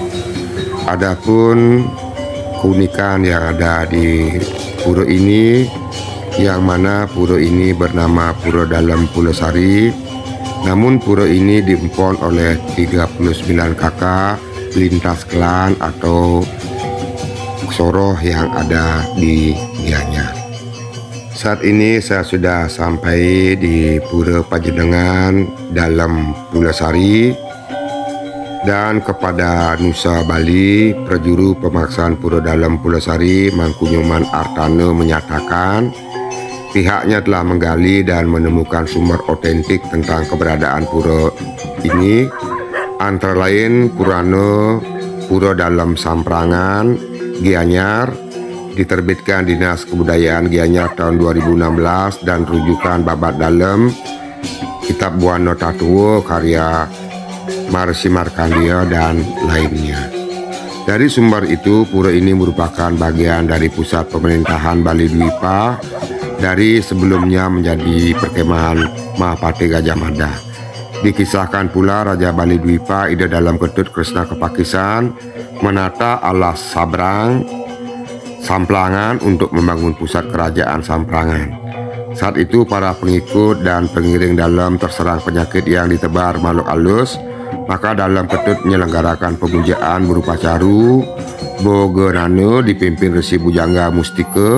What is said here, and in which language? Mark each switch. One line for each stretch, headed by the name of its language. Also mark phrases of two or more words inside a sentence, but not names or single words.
Indonesian: Adapun keunikan yang ada di pura ini, yang mana pura ini bernama Pura Dalam Pulasari, namun pura ini diempon oleh 39 kakak lintas klan atau soroh yang ada di Gianyar. Saat ini saya sudah sampai di Pura Pajenengan dalam Pulasari, dan kepada Nusa Bali, Prajuru Pemaksaan Pura Dalam Pulasari Mangkunyoman Artane menyatakan pihaknya telah menggali dan menemukan sumber otentik tentang keberadaan Pura ini antara lain Purana Pura Dalam Samprangan Gianyar, diterbitkan Dinas Kebudayaan Gianyar tahun 2016, dan rujukan Babat Dalam Kitab Buana Tatuo karya Marsi Markandia dan lainnya. Dari sumber itu, pura ini merupakan bagian dari pusat pemerintahan Bali Dwipa dari sebelumnya menjadi perkemahan Mahapati Gajah Mada. Dikisahkan pula Raja Bali Dwipa Ida Dalam Ketut Kresna Kepakisan menata alas Sabrang Samplangan untuk membangun pusat kerajaan Samprangan. Saat itu para pengikut dan pengiring Dalam terserang penyakit yang ditebar makhluk halus, maka Dalam Ketut menyelenggarakan pemujaan berupa caru Bogenana dipimpin Resi Bujangga Mustika.